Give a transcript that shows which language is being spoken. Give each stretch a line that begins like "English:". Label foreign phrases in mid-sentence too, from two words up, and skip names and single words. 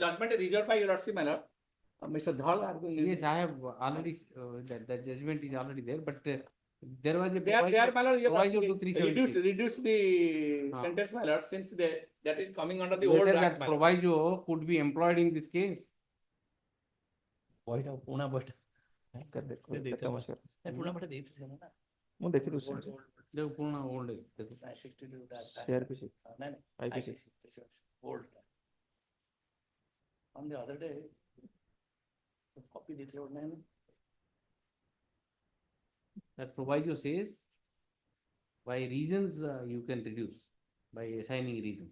English: judgment is reserved by your lordship, my lord. Mr. Dhal arguing. Yes, I have already, that judgment is already there, but there was a They are, my lord, you have proviso to 376. reduce the sentence, my lord, since that is coming under the old Whether act, that my lord. proviso could be employed in this case.
Odia: ମୁଁ ଦେଖିଲି ଦେଖ ପୁରୁଣା old
English: CRPC. Old. On the other day, copy detailed name. that proviso says by reasons you can reduce by assigning reasons.